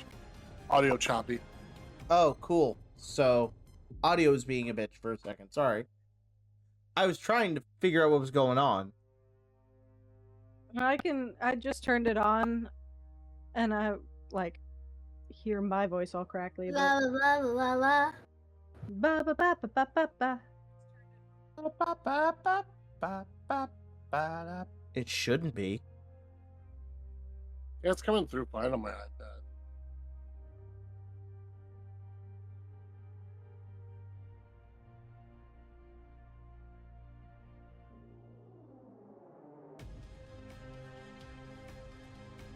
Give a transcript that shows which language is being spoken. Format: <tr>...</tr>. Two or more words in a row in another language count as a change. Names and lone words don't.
<en>Audio choppy. Oh, cool. So, audio is being a bitch for a second. Sorry. I was trying to figure out what was going on. I just turned it on and I like hear my voice all crackly. La But... la la la la. Ba ba ba ba ba ba ba. It shouldn't be. Yeah, it's coming through fine on my iPad. Did I</en>